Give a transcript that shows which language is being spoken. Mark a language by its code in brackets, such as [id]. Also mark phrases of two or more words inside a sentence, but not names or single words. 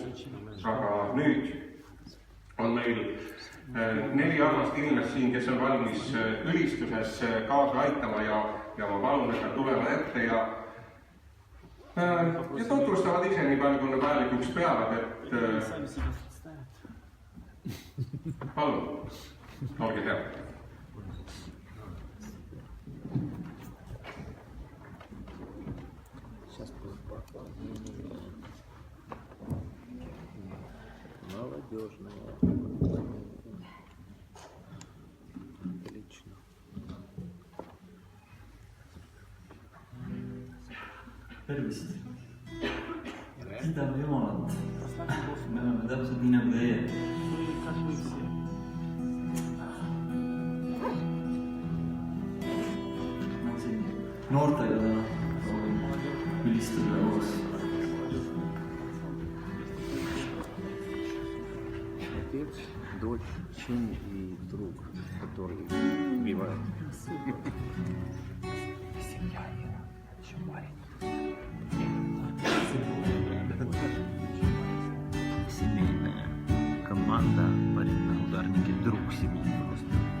[et] Aga nüüd on meil 4 armast inimest siin, kes on valmis ülistuses kaasa aitama ja ma palun, et nad tulevad ette ja tutvustavad ise nii palju, kui nad vajalikuks peavad, et palun, olge head. [ru] Молодежная. Отлично. [et] Tervist! Kiidame Jumalat. Me oleme täpselt nii nagu teie. Ma siin noortega täna soovin ülistada koos. [ru] Отец, дочь, сын и друг, который убивает. Семья еще маленькая. Семейная команда, парень на ударнике, друг семьи просто.